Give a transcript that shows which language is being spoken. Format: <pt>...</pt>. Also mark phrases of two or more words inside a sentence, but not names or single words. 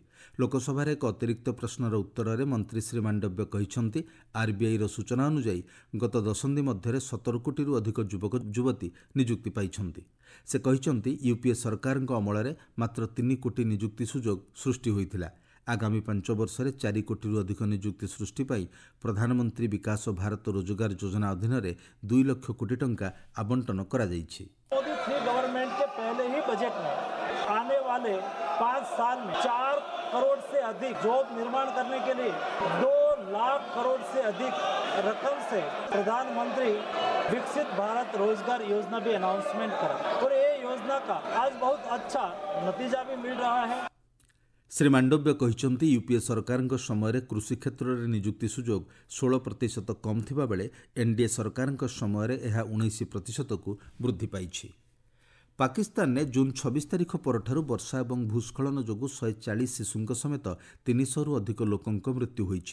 <or>ଲୋକସଭାରେ ଏକ ଅତିରିକ୍ତ ପ୍ରଶ୍ନର ଉତ୍ତରରେ ମନ୍ତ୍ରୀ ଶ୍ରୀ ମାଣ୍ଡବ୍ୟ କହିଛନ୍ତି ଆର୍ବିଆଇର ସୂଚନା ଅନୁଯାୟୀ ଗତ ଦଶନ୍ଧି ମଧ୍ୟରେ 17 କୋଟିରୁ ଅଧିକ ଯୁବକ ଯୁବତୀ ନିଯୁକ୍ତି ପାଇଛନ୍ତି। ସେ କହିଛନ୍ତି ୟୁପିଏ ସରକାରଙ୍କ ଅମଳରେ ମାତ୍ର 3 କୋଟି ନିଯୁକ୍ତି ସୁଯୋଗ ସୃଷ୍ଟି ହୋଇଥିଲା। ଆଗାମୀ 5 ବର୍ଷରେ 4 କୋଟିରୁ ଅଧିକ ନିଯୁକ୍ତି ସୃଷ୍ଟି ପାଇଁ ପ୍ରଧାନମନ୍ତ୍ରୀ ବିକାଶ ଭାରତ ରୋଜଗାର ଯୋଜନା ଅଧୀନରେ 2 ଲକ୍ଷ କୋଟି ଟଙ୍କା ଆବଣ୍ଟନ କରାଯାଇଛି।</or> <hi>मोदी 3 गवर्नमेंट के पहले ही बजट में आने वाले 5 साल में 4 करोड़ से अधिक जॉब निर्माण करने के लिए 2 लाख करोड़ से अधिक रकम से प्रधानमंत्री विकसित भारत रोजगार योजना भी अनाउंसमेंट करा और ये योजना का आज बहुत अच्छा नतीजा भी मिल रहा है।</hi> <or>ଶ୍ରୀ ମାଣ୍ଡବ୍ୟ କହିଛନ୍ତି ୟୁପିଏ ସରକାରଙ୍କ ସମୟରେ କୃଷି କ୍ଷେତ୍ରରେ ନିଯୁକ୍ତି ସୁଯୋଗ 16% କମ୍ ଥିବାବେଳେ ଏନ୍ଡିଏ ସରକାରଙ୍କ ସମୟରେ ଏହା 19%କୁ ବୃଦ୍ଧି ପାଇଛି। ପାକିସ୍ତାନରେ ଜୁନ୍ 26 ତାରିଖ ପରଠାରୁ ବର୍ଷା ଏବଂ ଭୂସ୍ଖଳନ ଯୋଗୁଁ 140 ଶିଶୁଙ୍କ ସମେତ 300ରୁ ଅଧିକ ଲୋକଙ୍କ ମୃତ୍ୟୁ ହୋଇଛି।</or>